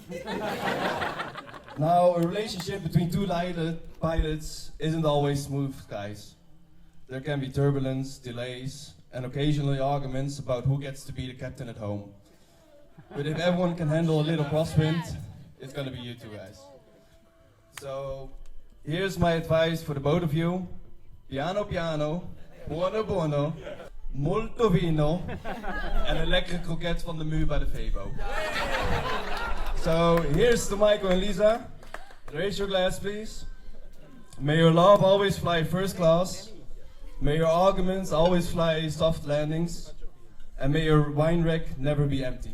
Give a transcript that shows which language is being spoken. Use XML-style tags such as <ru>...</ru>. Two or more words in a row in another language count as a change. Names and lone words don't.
<en>Now, a relationship between two pilots isn't always smooth, guys. There can be turbulence, delays, and occasionally arguments about who gets to be the captain at home. But if everyone can handle a little crosswind, it's gonna be you two guys. So, here's my advice for the both of you.</en> <it>Piano piano, buono buono, molto vino,</it> <nl>en een lekkere kroket van de muur bij de Febo.</nl> <en>So here's to Michael and Lisa. Raise your glass, please. May your love always fly first class. May your arguments always fly soft landings. And may your wine rack never be empty.</en>